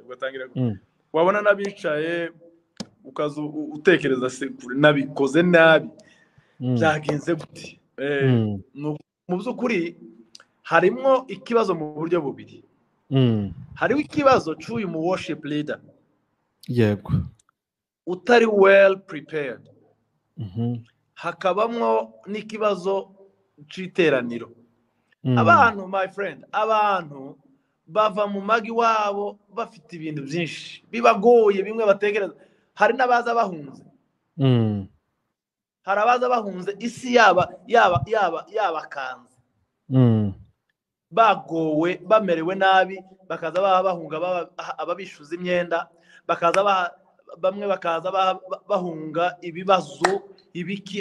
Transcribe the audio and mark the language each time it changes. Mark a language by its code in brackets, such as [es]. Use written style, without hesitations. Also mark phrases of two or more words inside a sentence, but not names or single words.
[rw] Ugatangira wabona nabicaye ukaza utekereza se nabikoze nabi, byagenze gute? Mu by'ukuri harimo ikibazo mu buryo bubiri. Hariho ikibazo cy'uyu mu [en] worship leader, [rw] yego, utari [en] well prepared. [rw] Hakabamwo n'ikibazo cy'iteraniro. Abantu, [en] my friend, [rw] abantu bava mu magi wabo bafite ibintu byinshi bibagoye, bimwe batekereza. Hari n'abaza bahunze, hari abaza bahunze isi yabakanze, bagowe bamerewe nabi, bakaza bahunga ababishuza imyenda, bamwe bakaza bahunga ibibazo ibiki.